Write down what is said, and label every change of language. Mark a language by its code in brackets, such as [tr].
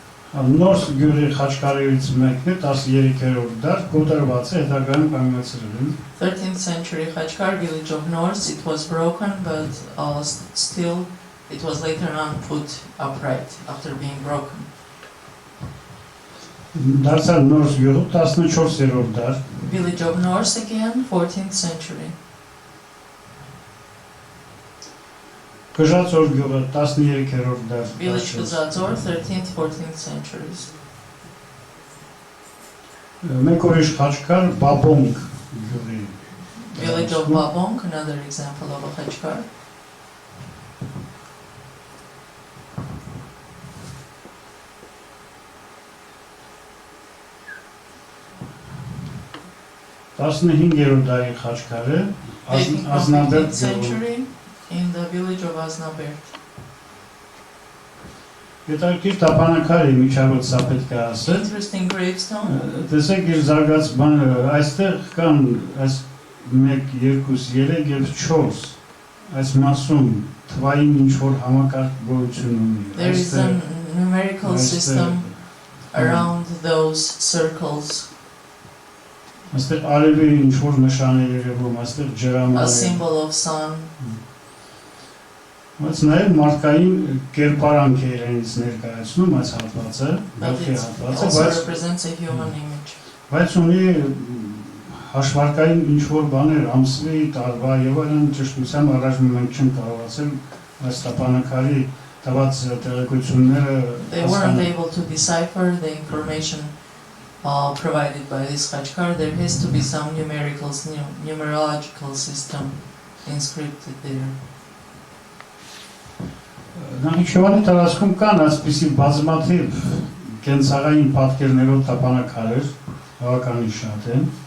[hy] Նորս գյուղի Խաչկարերից մեկն է 13-րդ դար, կոտրված է հետագայում կանգնեցրել են։ [en] 13th century Khachkar, village of North, it was broken, but still it was later on put upright after being broken. [hy] Դարձյալ նորս գյուղը 14-րդ դար։ [en] Village of North again, 14th century. [hy] Կժածոր գյուղը 13-րդ դար։ [en] Village Kazadzor, 13th, 14th centuries. [hy] Մեկ ուրիշ Խաչկար Բաբոնք գյուղի։ [en] Village of Babong, another example of a Khachkar. [hy] Տասնհինգերորդ դարի Խաչկար է, [en] Dating from [hy] Ազնաբերդ [en] 15th century in the village of Aznabert. [hy] Հետաքրքիր տապանակար է միջավայր սա պետք է ասել։ [en] Interesting gravestone. [hy] Տեսեք իր զարգացման այստեղ կան այս 1, 2, 3 եւ 4 այս մասում թվային ինչ որ համակարգ գոյություն ունի։ [en] There is a numerical system around those circles. [hy] Այստեղ արևի ինչ որ նշան է երևում, այստեղ [en] A [hy] ջրամա է։ [en] symbol of sun. [hy] Բայց նաև մարդկային կերպարանք է իրենից ներկայացնում այս հատվածը, [en] But [hy] գլխի [en] it [hy] հատվածը, [en] also represents a human image. [hy] բայց ունի հաշվարկային ինչ որ բաներ, ամսվի, տարվա եւ այլն ճշտությամբ առաջ մենք չենք կարողացել այս տապանակարի տված տեղեկությունները [en] They weren't able to decipher the information provided by this Khachkar. There has to be some numerological system inscripted there. [hy] Նախիջևանի տարածքում կան այսպիսի բազմաթիվ կենցաղային պատկերներով տապանակարեր, բավականին շատ են։